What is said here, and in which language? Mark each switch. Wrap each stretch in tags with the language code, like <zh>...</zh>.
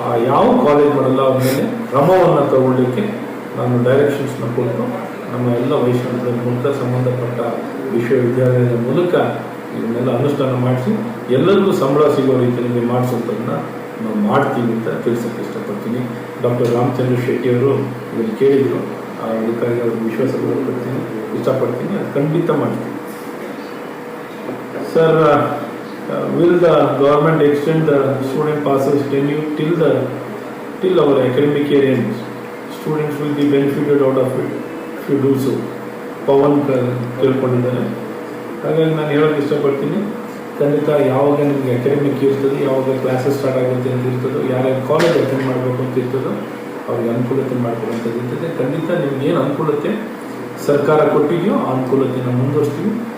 <kn>ಯಾವ ಕಾಲೇಜ್ ಮಾಡಲ್ಲ ಅವ್ರ ಮೇಲೆ ಕ್ರಮವನ್ನು ತಗೊಳ್ಳಿಕ್ಕೆ ನಾನು ಡೈರೆಕ್ಷನ್ಸ್ನ ಕೊಟ್ಟು ನಮ್ಮ ಎಲ್ಲ ವೈಸ್ ಚಾನ್ಸಲರ್ ಮೂಲಕ, ಸಂಬಂಧಪಟ್ಟ ವಿಶ್ವವಿದ್ಯಾಲಯದ ಮೂಲಕ ಇದನ್ನೆಲ್ಲ ಅನುಷ್ಠಾನ ಮಾಡಿಸಿ ಎಲ್ಲರಿಗೂ ಸಂಬಳ ಸಿಗೋ ರೀತಿಯಲ್ಲಿ ಮಾಡಿಸೋದನ್ನು ನಾವು ಮಾಡ್ತೀವಿ ಅಂತ ತಿಳಿಸೋಕ್ಕೆ ಇಷ್ಟಪಡ್ತೀನಿ. ಡಾಕ್ಟರ್ ರಾಮಚಂದ್ರ ಶೆಟ್ಟಿಯವರು ಇದನ್ನು ಕೇಳಿದರು, ಅದಕ್ಕಾಗಿ ಅವ್ರಿಗೆ ವಿಶ್ವಾಸ ಕೊಡ್ತೀನಿ, ಇಷ್ಟಪಡ್ತೀನಿ. ಅದು ಖಂಡಿತ ಮಾಡ್ತೀನಿ.</kn> <en>Sir, will the government extend the student passes tenure till our academic year ends? Students will be benefited out of it if you do so.</en> <kn>Pavan ಕೇಳ್ಕೊಂಡಿದ್ದಾರೆ. ಹಾಗಾಗಿ ನಾನು ಹೇಳೋಕ್ಕೆ ಇಷ್ಟಪಡ್ತೀನಿ, ಖಂಡಿತ ಯಾವಾಗ ನಿಮಗೆ ಅಕಾಡೆಮಿಕ್ ಇರ್ತದೆ, ಯಾವಾಗ ಕ್ಲಾಸಸ್ ಸ್ಟಾರ್ಟ್ ಆಗುತ್ತೆ ಅಂತ ಇರ್ತದೋ, ಯಾರ್ಯಾರು ಕಾಲೇಜ್ ಅಟೆಂಡ್ ಮಾಡಬೇಕು ಅಂತ ಇರ್ತದೋ ಅವ್ರಿಗೆ ಅನುಕೂಲತೆ ಮಾಡ್ಕೊಡುವಂಥದ್ದು ಇರ್ತದೆ. ಖಂಡಿತ ನಿಮ್ಗೆ ಏನು ಅನುಕೂಲತೆ ಸರ್ಕಾರ ಕೊಟ್ಟಿದೆಯೋ ಆ ಅನುಕೂಲತೆಯನ್ನು ಮುಂದುವರಿಸ್ತೀವಿ.</kn>